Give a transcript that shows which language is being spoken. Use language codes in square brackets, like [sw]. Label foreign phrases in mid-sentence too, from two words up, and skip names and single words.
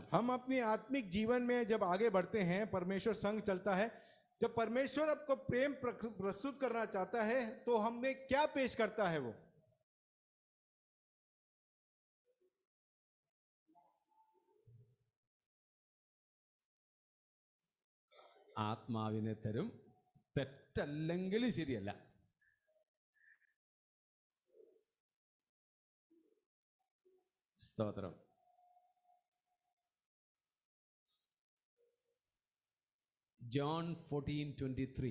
[hi] हम अपनी आत्मिक जीवन में जब आगे बढ़ते हैं, परमेश्वर संग चलता है. जब परमेश्वर आपको प्रेम प्रस्तुत करना चाहता है, तो हमें क्या पेश करता है? वो [ml] ആത്മാവിനെ തരും. തെറ്റല്ലെങ്കിൽ ശരിയല്ല. സ്തോത്രം. ജോൺ 14:23.